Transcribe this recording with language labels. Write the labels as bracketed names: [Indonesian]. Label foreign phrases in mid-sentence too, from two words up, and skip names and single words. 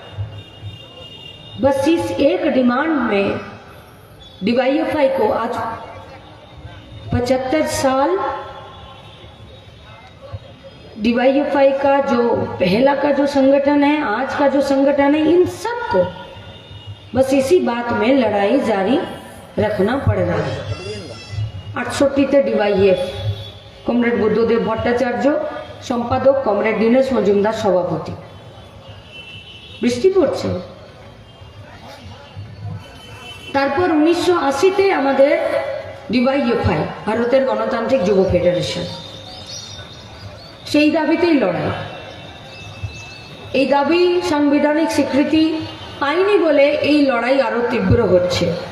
[Hindi] बस इस एक डिमांड में डिवाईएफआई को आज 75 साल डिवाईएफआई का जो पहला का जो संगठन है, आज का जो संगठन है, इन सब को बस इसी बात में लड़ाई जारी रखना पड़ रहा है। 68 डिवाईएफ, कमरेड बुद्धदेव भट्टाचार्य सम्पादक, कमरेड दीनेश मजुमदार सभापति। [Bangla] বৃষ্টি পড়ছে। তারপর 1980-তে আমাদের ডিওয়াইএফআই, ভারতের গণতান্ত্রিক যুব ফেডারেশন, সেই দাবিতেই লড়াই। এই দাবি সাংবিধানিক স্বীকৃতি পায়নি বলে এই লড়াই আরো তীব্র হচ্ছে।